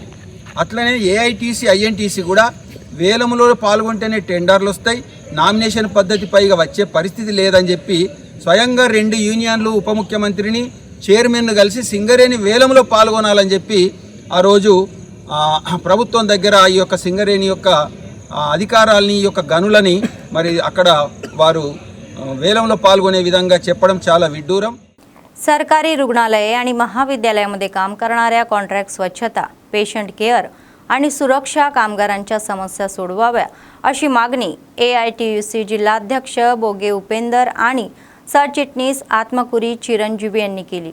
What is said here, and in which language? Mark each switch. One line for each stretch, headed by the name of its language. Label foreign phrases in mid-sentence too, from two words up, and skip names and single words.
Telugu: అట్లనే AITC, INTC కూడా వేలంలో పాల్గొంటేనే టెండర్లు వస్తాయి, నామినేషన్ పద్ధతి పైగా వచ్చే పరిస్థితి లేదని చెప్పి స్వయంగా 2 యూనియన్లు ఉప ముఖ్యమంత్రిని చైర్మన్ను కలిసి సింగరేణి వేలంలో పాల్గొనాలని చెప్పి ఆ రోజు ప్రభుత్వం దగ్గర ఈ యొక్క సింగరేణి యొక్క అధికారాలని, ఈ యొక్క గనులని మరి అక్కడ వారు వేలంలో పాల్గొనే విధంగా చెప్పడం చాలా విడ్డూరం।
Marathi: सरकारी रुग्णालये आणि महाविद्यालयामध्ये काम करणाऱ्या कॉन्ट्रॅक्ट स्वच्छता,
English: patient care
Marathi: आणि सुरक्षा कामगारांच्या समस्या सोडवाव्या अशी मागणी AITUC जिल्हाध्यक्ष बोगे उपेंदर आणि सरचिटणीस आत्मकुरी चिरंजीवी यांनी केली।